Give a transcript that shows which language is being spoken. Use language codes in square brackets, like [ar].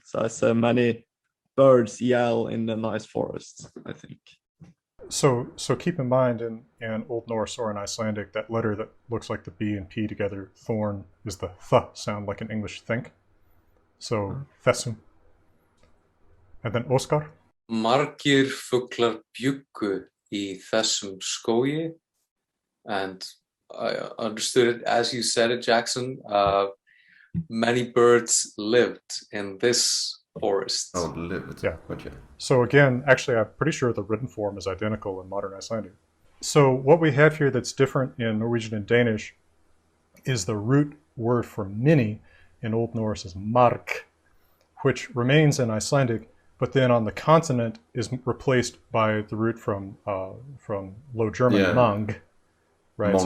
[en] So I said many birds yell in the nice forest, I think. So keep in mind in Old Norse or in Icelandic, that letter that looks like the B and P together, thorn, is the th sound like an English think. So Thessum. And then Oscar. [is] Margir fuglar bjuggu í þessum skógi. [en] And I understood it as you said it, Jackson. Many birds lived in this forest. Oh, lived. Yeah. Okay. So again, actually, I'm pretty sure the written form is identical in modern Icelandic. So what we have here that's different in Norwegian and Danish is the root word for many in Old Norse is mark, which remains in Icelandic, but then on the consonant is replaced by the root from Low German, mang, right?